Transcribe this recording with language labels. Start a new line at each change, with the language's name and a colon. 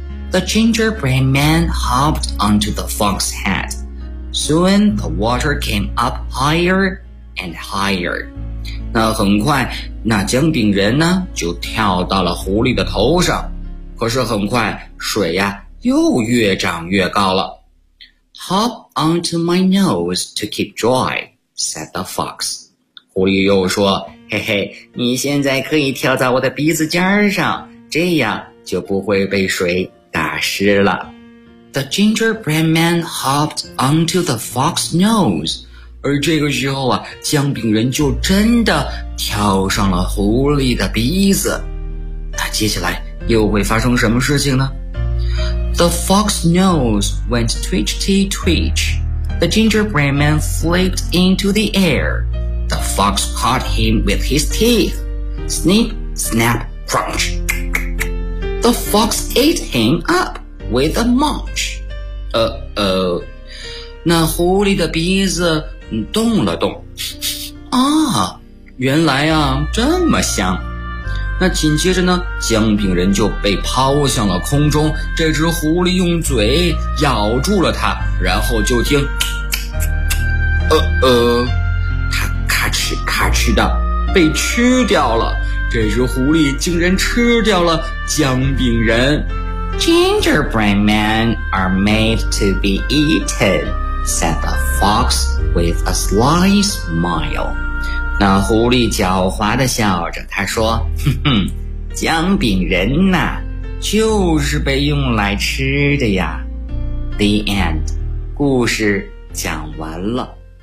English: The gingerbread man hopped onto the fox's head. Soon the water came up higher and higher.
Chinese: 那很快，那姜饼人呢，就跳到了狐狸的头上。可是很快，水呀，又越涨越高了。
English: Hop onto my nose to keep dry, said the fox.
Chinese: 狐狸又说，嘿嘿，你现在可以跳在我的鼻子尖上，这样就不会被水打湿了。
English: The gingerbread man hopped onto the fox's nose.
Chinese: 而这个时候啊，姜饼人就真的跳上了狐狸的鼻子。那接下来又会发生什么事情呢？
English: The fox's nose went twitchy twitch. The gingerbread man flipped into the air. The fox caught him with his teeth. Snip, snap, crunch. The fox ate him up with a munch.
Chinese: 那狐狸的鼻子动了动。啊，原来啊，这么香。那紧接着呢，姜饼人就被抛向了空中，这只狐狸用嘴咬住了它，然后就听它咔哧咔哧的被吃掉了。这只狐狸竟然吃掉了姜饼人。
English: Gingerbread men are made to be eaten, said the fox with a sly smile.
Chinese: 那狐狸狡猾地笑着，他说，哼哼，姜饼人呐，就是被用来吃的呀。
English: The end.
Chinese: 故事讲完了。